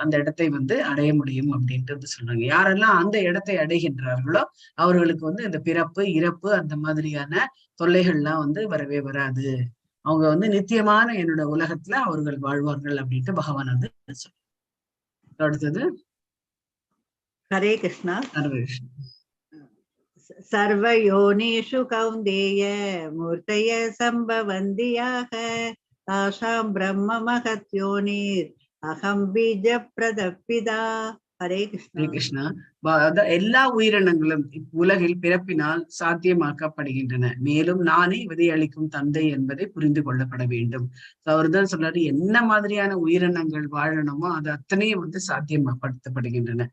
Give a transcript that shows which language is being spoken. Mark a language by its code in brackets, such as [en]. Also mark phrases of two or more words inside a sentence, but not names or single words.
[ta] அந்த இடத்தை வந்து அடைய முடியும் அப்படின்ட்டு வந்து சொல்றாங்க. யாரெல்லாம் அந்த இடத்தை அடைகின்றார்களோ அவர்களுக்கு வந்து இந்த பிறப்பு இறப்பு அந்த மாதிரியான தொல்லைகள்லாம் வந்து வரவே வராது. அவங்க வந்து நித்தியமான என்னோட உலகத்துல அவர்கள் வாழ்வார்கள் அப்படின்ட்டு பகவான் வந்து சொல்றாங்க. அடுத்தது ஹரே கிருஷ்ணா. சர்வேஷன். [sa] सर्वयोनिषु कौन्तेय मूर्तय सम्भवन्ति याः तासां ब्रह्म महत्योनिर् अहं बीजप्रदपिता. हरे कृष्णा. [ta] ஹரே கிருஷ்ணா. எல்லா உயிரினங்களும் உலகில் பிறப்பினால் சாத்தியமாக்கப்படுகின்றன. மேலும் நானே விதையளிக்கும் தந்தை என்பதை புரிந்து கொள்ளப்பட வேண்டும். அவர் தான் சொல்றாரு, என்ன மாதிரியான உயிரினங்கள் வாழணுமோ அது அத்தனையும் வந்து சாத்தியப்படுத்தப்படுகின்றன.